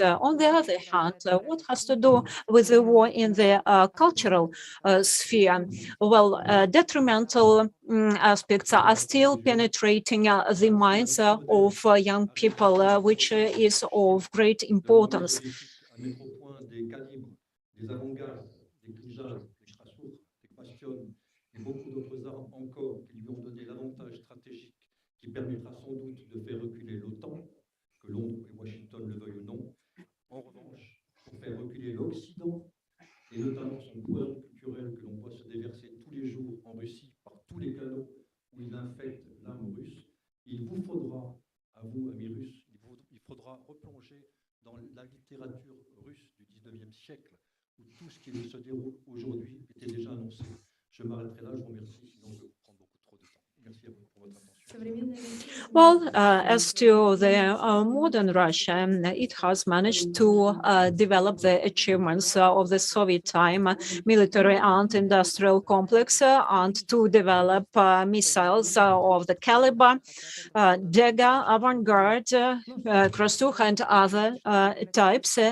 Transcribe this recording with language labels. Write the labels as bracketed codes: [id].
[en] On the other hand, what has to do with the war in the cultural sphere? Well, detrimental aspects are still penetrating the minds of young people, which is of great importance. [fr] À mettre au point des calibres, des avant-gardes, des Kinjal, des Krassour, des Bastion et beaucoup d'autres armes encore qui lui ont donné l'avantage stratégique qui permettra sans doute de faire reculer l'OTAN, que Londres et Washington le veuillent ou non. En revanche, pour faire reculer l'Occident et notamment son poison culturel que l'on voit se déverser tous les jours en Russie par tous les canaux où il infecte l'âme russe, il vous faudra, à vous, amis russes, il faudra replonger dans la littérature russe du XIXe siècle, où tout ce qui se déroule aujourd'hui était déjà annoncé. Je m'arrêterai là, je vous remercie, sinon je prends beaucoup trop de temps. Merci à vous pour votre attention. [en] Well, as to the modern Russia, it has managed to develop the achievements of the Soviet time military and industrial complex and to develop missiles of the caliber, Dega, Avangard, Krasukh, and other types.